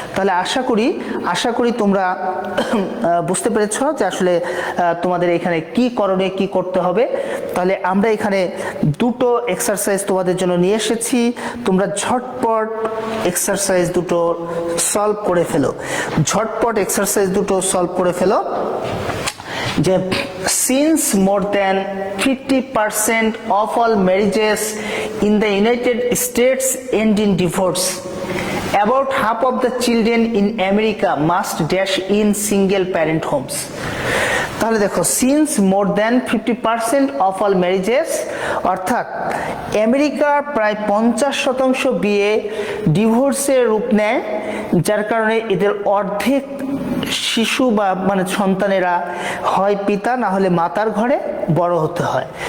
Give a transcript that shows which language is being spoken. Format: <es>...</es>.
<bn>তাহলে আশা করি তোমরা বুঝতে পেরেছ যে আসলে তোমাদের এখানে কি করণীয়, কি করতে হবে। তাহলে আমরা এখানে দুটো এক্সারসাইজ তোমাদের জন্য নিয়ে এসেছি, তোমরা ঝটপট এক্সারসাইজ দুটো সলভ করে ফেলো, ঝটপট এক্সারসাইজ দুটো সলভ করে ফেলো।</bn> <en>যে since more than 50% of all marriages in the United States end in divorce, about half of the children in America must dash in single parent homes.</en> <bn>তাহলে দেখো,</bn> <en>since more than 50% of all marriages,</en> <bn>অর্থাৎ আমেরিকার প্রায় 50% বিয়ে ডিভোর্সের রূপ নেয়, যার কারণে এদের অর্ধেক শিশু বা মানে সন্তানেরা হয় পিতা না হলে মাতার ঘরে বড় হতে হয়।</bn>